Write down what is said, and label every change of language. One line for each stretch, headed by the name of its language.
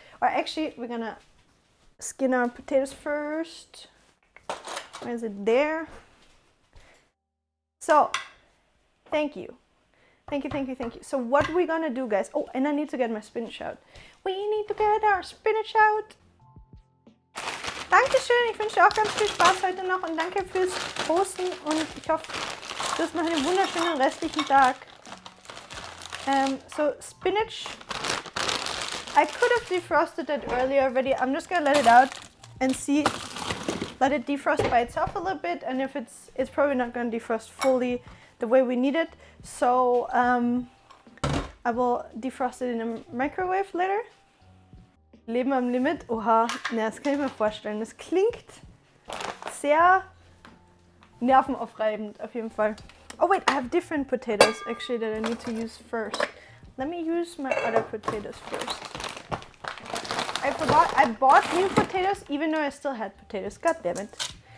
English: Or actually, we're gonna skin our potatoes first. Where is it? There. So, thank you. Thank you. So what we're gonna do, guys, oh, and I need to get my spinach out. We need to get our spinach out.
German: Dankeschön, ich wünsche dir auch ganz viel Spaß heute noch und danke fürs Posten und ich hoffe, du hast noch einen wunderschönen restlichen Tag.
English: So spinach, I could have defrosted it earlier already. I'm just gonna let it out and see, let it defrost by itself a little bit, and if it's probably not gonna defrost fully the way we need it. So I will defrost it in a microwave later.
German: Leben am Limit, oha, ne, das kann ich mir vorstellen. Das klingt sehr nervenaufreibend auf jeden Fall.
English: Oh wait, I have different potatoes actually that I need to use first. Let me use my other potatoes first. I forgot, I bought new potatoes even though I still had potatoes, god damn it.